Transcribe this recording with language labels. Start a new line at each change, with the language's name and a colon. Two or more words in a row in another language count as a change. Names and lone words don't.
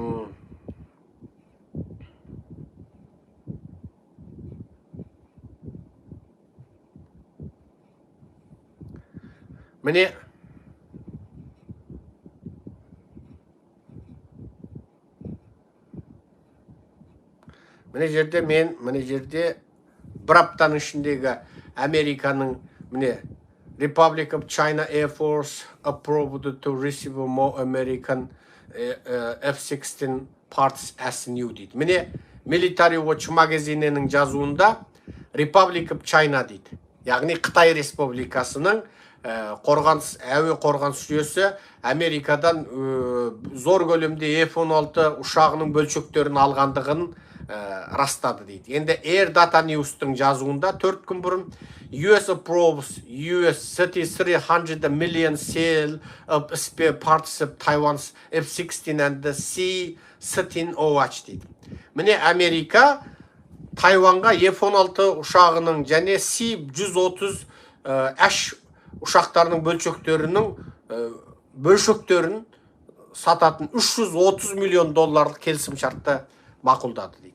Kazakh: міне жерде бір аптаның ішіндегі
English: Американың Republic of China Air Force approved to receive more American F-16 parts as new дейді.
Kazakh: Міне Military Watch магазинінің жазуында Republic of China дейді. Яғни Қытай Республикасының қорғаныс әуе қорғаныс жүйесі Америкадан зор көлемде F-16 ұшағының бөлшектерін алғандығын растады дейді. Енді Air Data News-тың жазуында 4 күн бұрын
English: US approves US 300 million sale of spare parts of Taiwan's F-16 and the C-17OH дейді.
Kazakh: Міне Америка Тайванға F-16 ұшағының және C-130H ұшақтарының бөлшектерін сататын 330 миллион долларлық келісім шартты мақұлдады дейді.